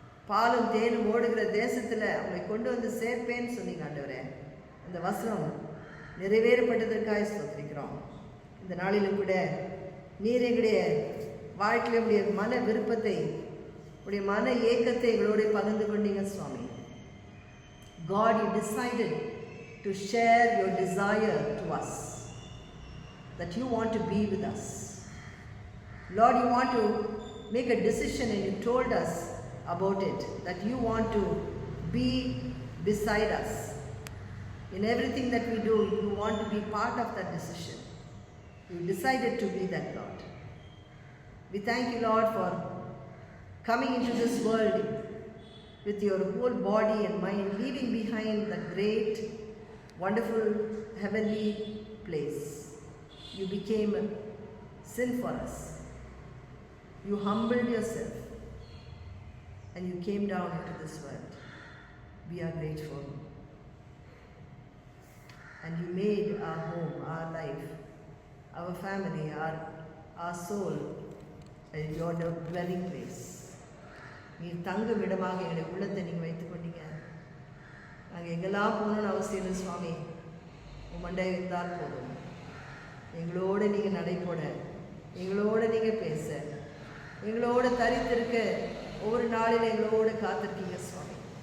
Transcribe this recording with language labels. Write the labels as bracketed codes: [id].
[ta] பாலும் தேனும் ஓடுகிற தேசத்தில் அவங்களை கொண்டு வந்து சேர்ப்பேன்னு சொன்னீங்க ஆண்டவரே. அந்த வசனம் நிறைவேறப்பட்டதற்காக ஸ்தோத்திரிக்கிறோம். இந்த நாளிலும் கூட நீர் எங்களுடைய வாழ்க்கையில் உடைய மன விருப்பத்தை, உடைய மன ஏக்கத்தை எங்களோட பகிர்ந்து கொண்டீங்க சுவாமி. [en] God, you decided to share your desire to us, that you want to be with us. Lord, you want to make a decision and you told us about it, that you want to be beside us. In everything that we do, you want to be part of that decision. You decided to be that, Lord. We thank you, Lord, for coming into this world with your whole body and mind, leaving behind the great, wonderful, heavenly place. You became sin for us. You humbled yourself and you came down into this world. We are grateful. And you made our home, our life, our family, our soul, your dwelling place. [ta] நீர் தங்கும் இடமாக எங்களுடைய உள்ளத்தை நீங்கள் வைத்துக் கொண்டீங்க. நாங்கள் எங்கெல்லாம் போகணும்னு அவசியம் இல்லை சுவாமி, உமண்டை இருந்தால் போதும். எங்களோடு நீங்கள் நடைபோட, எங்களோடு நீங்கள் பேச, எங்களோடு தரித்திருக்க, ஒவ்வொரு நாளில் எங்களோடு காத்திருக்கீங்க சுவாமி.